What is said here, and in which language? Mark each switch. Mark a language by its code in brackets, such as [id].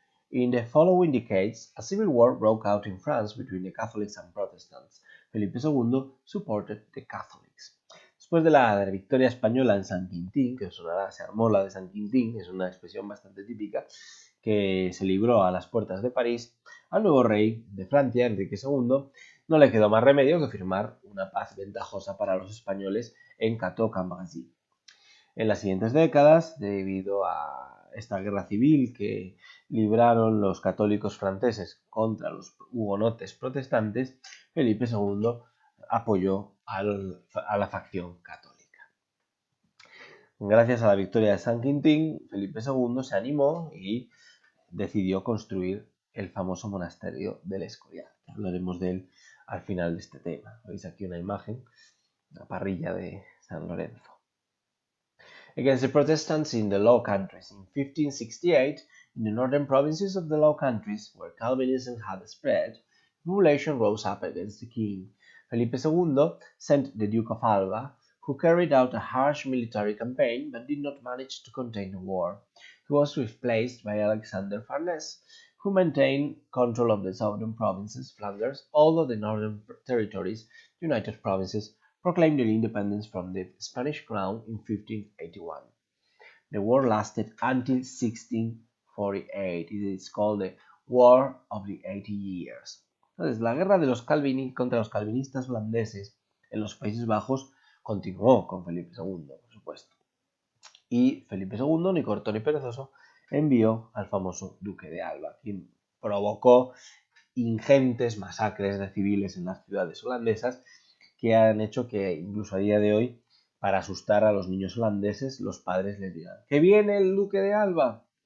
[en] In the following decades, a civil war broke out in France between the Catholics and Protestants. Felipe II supported the Catholics. [es] Después de la victoria española en San Quintín, que sonará, se armó la de San Quintín, es una expresión bastante típica, que se libró a las puertas de París, al nuevo rey de Francia, Enrique II, no le quedó más remedio que firmar una paz ventajosa para los españoles en Cateau-Cambrésis. En las siguientes décadas, debido a esta guerra civil que libraron los católicos franceses contra los hugonotes protestantes, Felipe II apoyó a la facción católica. Gracias a la victoria de San Quintín, Felipe II se animó y decidió construir el famoso monasterio del Escorial. Hablaremos de él al final de este tema. Veis aquí una imagen, la parrilla de San Lorenzo. [en] Against the Protestants in the Low Countries. In 1568, in the northern provinces of the Low Countries, where Calvinism had spread, the population rose up against the king. Felipe II sent the Duke of Alva, who carried out a harsh military campaign but did not manage to contain the war. He was replaced by Alexander Farnese, who maintained control of the southern provinces, Flanders, although the northern territories, United Provinces, proclaimed their independence from the Spanish crown in 1581. The war lasted until 1648. It is called the War of the 80 Years. [es] Entonces, la guerra de contra los calvinistas holandeses en los Países Bajos continuó con Felipe II, por supuesto. Y Felipe II, ni corto ni perezoso, envió al famoso Duque de Alba, quien provocó ingentes masacres de civiles en las ciudades holandesas que han hecho que incluso a día de hoy, para asustar a los niños holandeses, los padres les digan ¡que viene el Duque de Alba!